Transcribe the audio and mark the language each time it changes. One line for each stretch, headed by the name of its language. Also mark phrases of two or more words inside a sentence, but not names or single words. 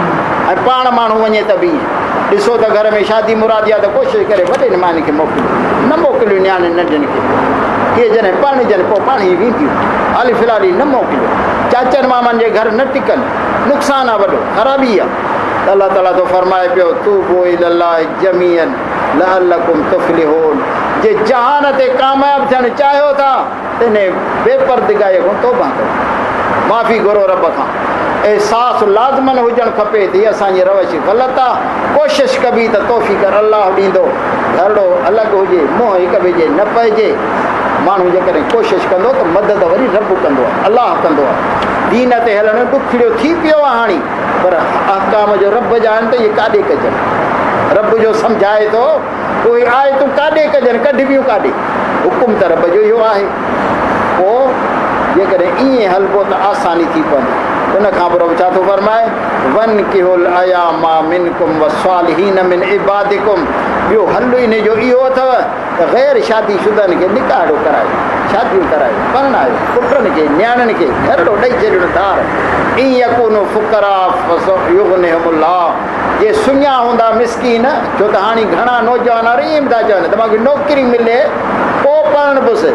Sindhi: ऐं पाण माण्हू वञे त बि ॾिसो त घर में शादी मुरादी आहे त कोशिशि करे वॾे निमानी खे मोकिलियो, न मोकिलियो नियाणे नंढनि खे, के जॾहिं पढ़जनि पोइ पाण ई वेंदियूं, हाली फ़िलहाल ई न मोकिलियो। चाचनि मामनि जे घर न टिकनि, नुक़सानु आहे वॾो, ख़राबी आहे। त अलाह ताला थो फरमाए पियो
Arabic: توبوا إلى الله جميعا لعلكم تفلحون,
Sindhi: जे जहान ते कामयाबु थियणु चाहियो था त इन बेपर्दिगाईअ खां तौबा कयो, माफ़ी घुरो रब खां। एहसास लाज़मन हुजणु खपे त हीअ असांजी रवश ग़लति आहे, कोशिशि कबी त तौफ़ीक़ अलाह ॾींदो, धरड़ो अलॻि हुजे, मोह हिक ॿिए जे न पइजे। माण्हू जेकॾहिं कोशिशि कंदो त मदद वरी रब कंदो आहे, अलाह कंदो आहे। दीन ते हलणु ॾुखियो थी पियो आहे हाणे, पर अहकाम जो रब जा आहिनि त इहे काॾे कजनि, रब जो सम्झाए थो उहे आहे तूं काॾे कजनि, कढबियूं काॾे, हुकुम त रब जो इहो आहे। पोइ जेकॾहिं ईअं हलबो त आसानी थी पवंदी। उनखां पोइ छा थो फरमाए,
Arabic: وأنكحوا الأيامى منكم والصالحين من عبادكم,
Sindhi: ॿियो हल इन जो इहो अथव त ग़ैर शादी शुदनि खे निकाहो करायो, शादियूं करायो, परणायो, पुटनि खे नियाणियुनि खे घरड़ो ॾेई छॾिणो धार। ईअं
Arabic: يكونوا فقراء يغنهم الله,
Sindhi: जे सुञा हूंदा मिसकीन, छो त हाणे घणा नौजवान ईअं था चवनि त मूंखे नौकिरी मिले पोइ पढ़णु पुसि।